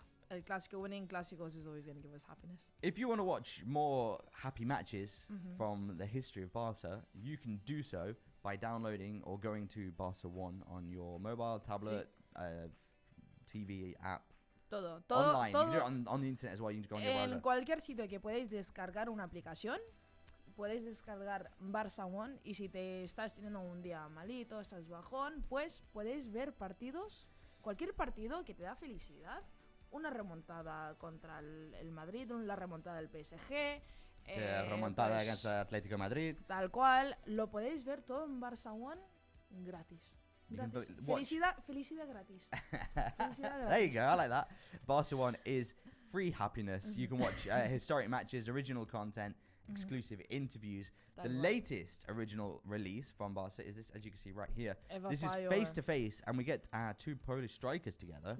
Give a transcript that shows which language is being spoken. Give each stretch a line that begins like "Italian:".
English: El Clasico, winning Clásicos is always going to give us happiness. If you want to watch more happy matches from the history of Barca, you can do so by downloading or going to Barca One on your mobile, tablet, TV app.
Spanish: Todo.
English: Online. You can do it on the internet as well. You can go on your browser.
Spanish: En cualquier sitio que podéis descargar una aplicación, podéis descargar Barça One, y si te estás teniendo un día malito, estás bajón, pues podéis ver partidos, cualquier partido que te da felicidad. Una remontada contra el Madrid, una remontada del PSG.
English: Remontada against Atlético Madrid.
Spanish: Tal cual. Lo podéis ver todo en Barça One gratis. Felicidad gratis. Felicidad gratis.
English: There you go, I like that. Barça One is free happiness. You can watch historic matches, original content, exclusive interviews. The latest original release from Barca is this, as you can see right here. This is face-to-face, and we get two Polish strikers together.